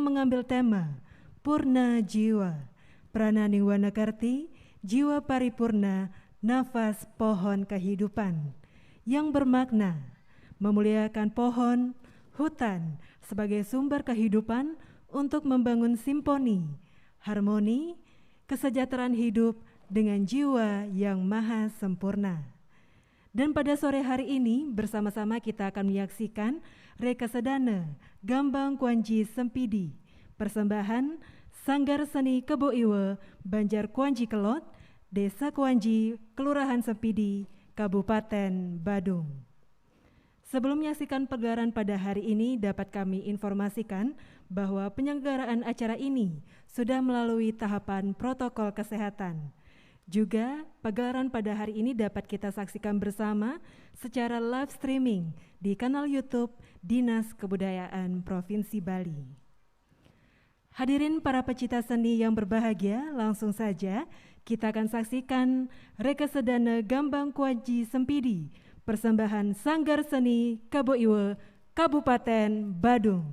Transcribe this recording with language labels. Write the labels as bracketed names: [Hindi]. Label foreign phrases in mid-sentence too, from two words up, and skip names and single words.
[Indonesian] mengambil tema Purna Jiwa, Prananing Wanakarti, Jiwa Paripurna, Nafas Pohon Kehidupan, yang bermakna memuliakan pohon, hutan sebagai sumber kehidupan untuk membangun simfoni, harmoni, kesejahteraan hidup dengan jiwa yang maha sempurna. Dan pada sore hari ini bersama-sama kita akan menyaksikan Rekasadana Gambang Kuanji Sempidi, persembahan Sanggar Seni Kebo Iwe, Banjar Kuanji Kelot, Desa Kuanji, Kelurahan Sempidi, Kabupaten Badung. Sebelum menyaksikan pegelaran pada hari ini, dapat kami informasikan bahwa penyelenggaraan acara ini sudah melalui tahapan protokol kesehatan. Juga pegelaran pada hari ini dapat kita saksikan bersama secara live streaming di kanal YouTube Dinas Kebudayaan Provinsi Bali. Hadirin para pecinta seni yang berbahagia, langsung saja kita akan saksikan Rekasadana Gambang Kuanji Sempidi, persembahan Sanggar Seni Kebo Iwe, Kabupaten Badung.